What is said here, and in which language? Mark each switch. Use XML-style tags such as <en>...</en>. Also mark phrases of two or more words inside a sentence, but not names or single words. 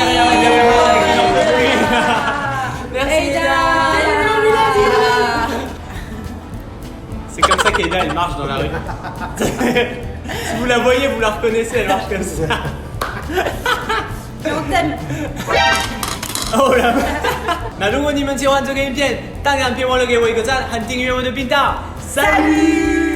<fr>derrière la caméra. avec un peu de bruit. Merci Aida. Aida. C'est comme ça qu'Aida elle marche dans la rue. Si vous la voyez, vous la reconnaissez, elle marche comme ça. Et on t'aime. Oh là.</fr> <zh>那如果你们喜欢这个影片，当然别忘了给我一个赞和订阅我的频道。Salut</zh>